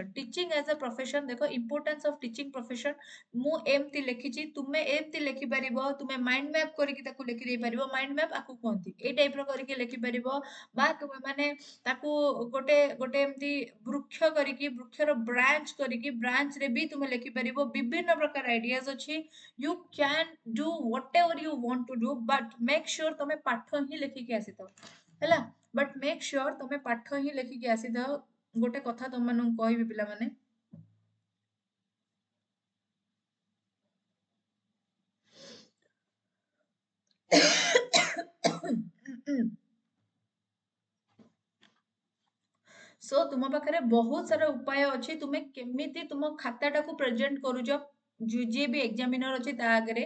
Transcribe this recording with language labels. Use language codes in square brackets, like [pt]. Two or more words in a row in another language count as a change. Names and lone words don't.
[en] teaching as a profession, [or] ଦେଖ [en] importance of teaching profession. [or] ମୁଁ ଏମିତି ଲେଖିଛି, ତୁମେ ଏମିତି ଲେଖିପାରିବ, ତୁମେ [en] mind map [or] କରିକି ତାକୁ ଲେଖି ଦେଇପାରିବ। [en] mind map [or] ଆକୁ କୁହନ୍ତି, ଏଇ ଟାଇପର କରିକି ଲେଖିପାରିବ, ବା ତୁମେ ମାନେ ତାକୁ ଗୋଟେ ଗୋଟେ ଏମିତି ବୃକ୍ଷ କରିକି, ବୃକ୍ଷର ବ୍ରାଞ୍ଚ କରିକି, ବ୍ରାଞ୍ଚରେ ବି ତୁମେ ଲେଖିପାରିବ। ବିଭିନ୍ନ ପ୍ରକାର ଆଇଡିଆଜ ଅଛି। [en] you can do whatever you want to do, but make sure [or] ତମେ ପାଠ ହିଁ ଲେଖିକି ଆସିଥାଅ, ହେଲା। [en] but make sure [or] ତମେ ପାଠ ହିଁ ଲେଖିକି ଆସିଥାଅ। ଗୋଟେ କଥା ତମମାନଙ୍କୁ କହିବି ପିଲାମାନେ, ସୋ ତୁମ ପାଖରେ ବହୁତ ସାରା ଉପାୟ ଅଛି, ତୁମେ କେମିତି ତୁମ ଖାତାଟାକୁ ପ୍ରେଜେଣ୍ଟ କରୁଛ, ଯିଏ ବି ଏକ୍ସାମିନର ଅଛି ତା ଆଗରେ।